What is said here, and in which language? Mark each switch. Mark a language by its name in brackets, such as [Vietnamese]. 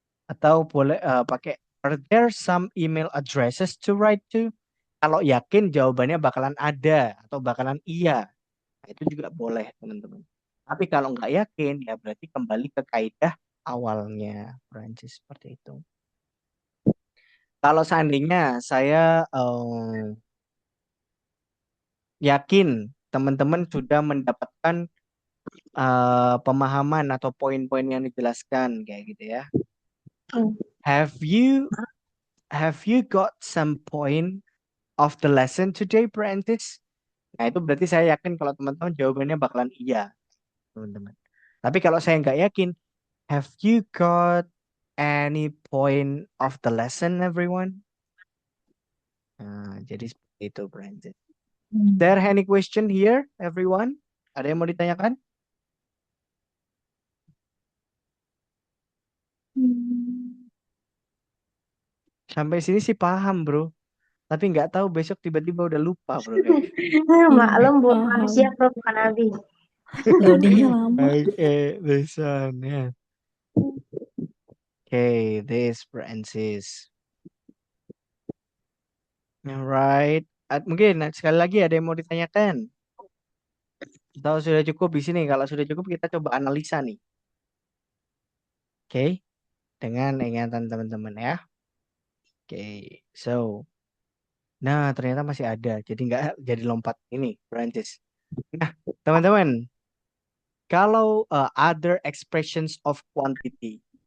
[Indonesian] Atau boleh pakai [English] are there some email addresses to write to? [Indonesian] Kalau yakin jawabannya bakalan ada atau bakalan iya. Nah, itu juga boleh, teman-teman. Tapi kalau nggak yakin, ya berarti kembali ke kaidah awalnya, Prancis seperti itu. Kalau seandainya saya yakin teman-teman sudah mendapatkan pemahaman atau poin-poin yang dijelaskan, kayak gitu ya. [English] Have you got some point of the lesson today, Prancis? [Indonesian] Nah, itu berarti saya yakin kalau teman-teman jawabannya bakalan iya, teman-teman. Tapi kalau saya nggak yakin, [English] have you got any point of the lesson, everyone? [Indonesian] Nah, jadi seperti itu, [English] Brandon. There any question here, everyone? [Indonesian] Ada yang mau ditanyakan? Sampai sini sih paham, bro. Tapi nggak tahu besok tiba-tiba udah lupa, bro. Maklum buat paham. manusia bro, bukan nabi. Loadingnya lama. [English] Okay, this one, yeah. Okay, this Francis. Alright. [Indonesian] Mungkin sekali lagi ada yang mau ditanyakan? Atau sudah cukup di sini? Kalau sudah cukup kita coba analisa nih. Oke, dengan ingatan teman-teman ya. Oke, so. Nah, ternyata masih ada. Jadi nggak jadi lompat ini, Prancis. Nah, teman-teman. [English] Kalau other expressions of quantity.